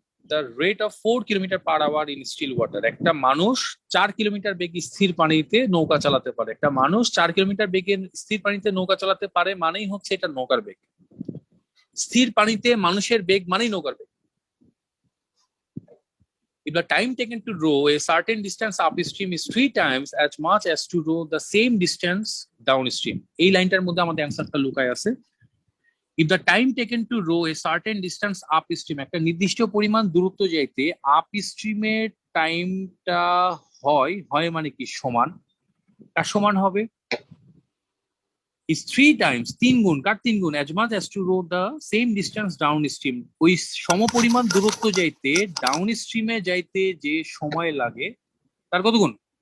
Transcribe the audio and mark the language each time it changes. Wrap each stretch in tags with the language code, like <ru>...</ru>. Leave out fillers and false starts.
<en>The rate of 4 kilometre per hour in still water.</en> <bn>একটা মানুষ 4 kilometre বেগে স্থির পানিতে নৌকা চালাতে পারে। একটা মানুষ 4 কিলোমিটার বেগে স্থির পানিতে নৌকা চালাতে পারে মানেই হচ্ছে এটা নৌকার বেগ। স্থির পানিতে মানুষের বেগ মানেই নৌকার বেগ।</bn> <en>If the time taken to row a certain distance upstream is 3 times as much as to row the same distance downstream,</en> <bn>এই লাইনটার মধ্যে আমাদের অ্যান্সারটা লুকায় আছে।</bn> <en>If the time taken to row a certain distance upstream,</en> <bn>একটা নির্দিষ্ট পরিমাণ দূরত্ব যাইতে আপস্ট্রিমের টাইমটা হয় হয় মানে কি সমান, কার সমান হবে?</bn> <en>is 3 times,</en> <bn>3 গুণ, কার 3 গুণ?</bn> <en>as much as to row the same distance downstream,</en> <bn>ওই সমপরিমাণ দূরত্ব যাইতে ডাউন স্ট্রিমে যাইতে যে সময় লাগে তার কত গুণ?</bn>